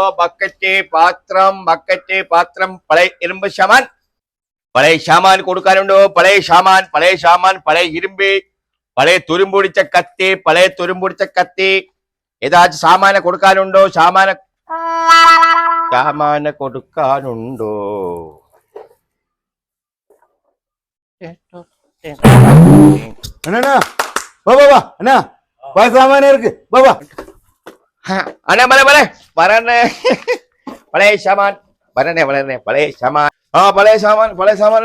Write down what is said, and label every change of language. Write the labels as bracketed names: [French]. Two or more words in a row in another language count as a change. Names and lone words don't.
[Malayalam] ബക്കറ്റ് പാത്രം പഴയ ഇരുമ്പ് സാമാൻ കൊടുക്കാനുണ്ടോ? പഴയ സാമാൻ പഴയ ഇരുമ്പ് പഴയ തുരുമ്പൊടിച്ച കത്തി ഏതാச்சும் സാമാന കൊടുക്കാനുണ്ടോ? സാമാന കൊടുക്കാനുണ്ടോ? [Tamil] அண்ணா பாபா அண்ணா சாமானே இருக்கு பாபா அண்ணா வரண்ணே பழைய சாமான் வரண்ணே பழைய சாமான் பழைய சாமான்